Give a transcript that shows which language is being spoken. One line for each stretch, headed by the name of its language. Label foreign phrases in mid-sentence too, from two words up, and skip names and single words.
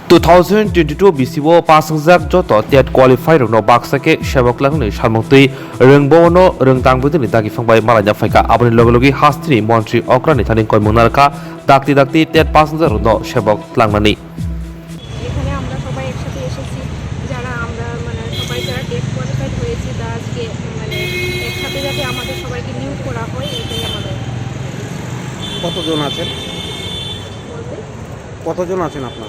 Kok Borok: 2022 BCO pasangzak joto tiat qualify rong no baksake Sebuk langni salmungtui rengbono rengtangbudini dagi fangbai malanya faika aboni logi hastri মন্ত্রী অগ্রণী থানি কয় মুনারকা দাকতি দাকতি tiat pasangzak no Sebuk langmani
Bangla: এখানে আমরা সবাই একসাথে এসেছি যারা আমরা সবাই যারা টেস্ট কোয়ালিফাইড হয়েছে তা আজকে একসাথে যাতে আমাদের সবাইকে নিয়োগ করা হয় এটাই আমাদের। কতজন আছেন? বলতে কতজন আছেন আপনারা?